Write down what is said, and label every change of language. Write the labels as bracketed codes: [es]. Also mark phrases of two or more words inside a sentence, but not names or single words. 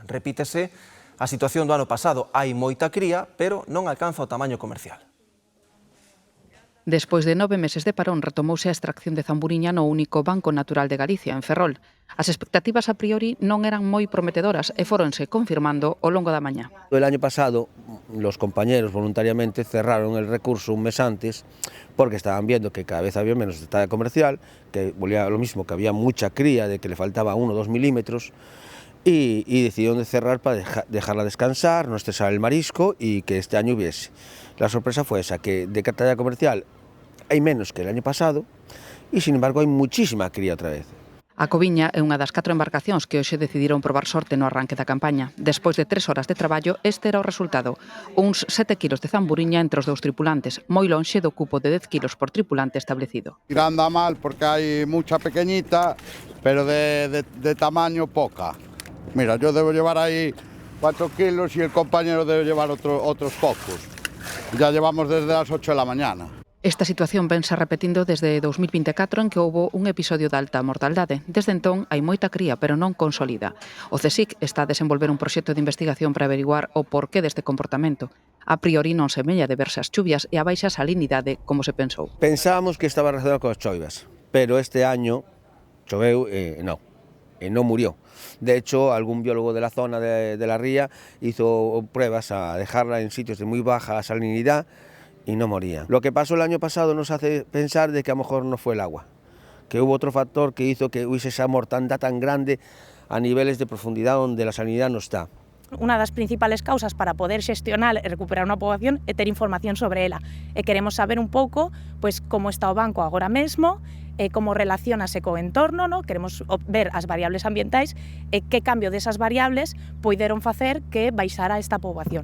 [gl] Repítese a situación do ano pasado, hai moita cría, pero non alcanza o tamaño comercial. Despois de 9 meses de parón, retomouse a extracción de zamburiña no único Banco Natural de Galicia, en Ferrol. As expectativas a priori non eran moi prometedoras e foronse confirmando ao longo da mañá. [es] El año pasado, los compañeros voluntariamente cerraron el recurso un mes antes porque estaban viendo que cada vez había menos talla comercial, que volvía lo mismo, que había mucha cría, de que le faltaba 1 o 2 milímetros, y decidieron de cerrar para dejarla descansar, no estresar el marisco y que este año hubiese. La sorpresa fue esa, que de talla comercial hai menos que el año pasado e, sin embargo, hai muchísima cría [gl] outra vez. A Coviña é unha das 4 embarcacións que hoxe decidiron probar sorte no arranque da campaña. Despois de 3 horas de traballo, este era o resultado. Uns 7 kilos de zamburiña entre os dous tripulantes, moi lonxe do cupo de 10 kilos por tripulante establecido. [es] Tirando a mal porque hai mucha pequeñita, pero de tamaño poca. Mira, yo debo llevar ahí 4 kilos y el compañero debe llevar otros pocos. Ya llevamos desde las 8 de la mañana. [gl] Esta situación vense repetindo desde 2024 en que houbo un episodio de alta mortaldade. Desde entón hai moita cría, pero non consolida. O CSIC está a desenvolver un proxecto de investigación para averiguar o porqué deste comportamento. A priori non semella deberse ás chuvias e a baixa salinidade como se pensou. [es] Pensábamos que estaba relacionado con [gl] as choivas, [es] pero este año [gl] choveu e non [es] murió. De hecho, algún biólogo de la zona de la ría hizo pruebas a dejarla en sitios de muy baja salinidad y no moría. Lo que pasó el año pasado nos hace pensar de que a lo mejor no fue el agua, que hubo otro factor que hizo que hubiese esa mortandad tan grande a niveles de profundidad donde la salinidad no está. [gl] Unha das principales causas para poder xestionar e recuperar unha poboación é ter información sobre ela. E queremos saber un pouco pois, como está o banco agora mesmo, e como relacionase co entorno, no? Queremos ver as variables ambientais e que cambio desas variables poideron facer que baixara esta poboación.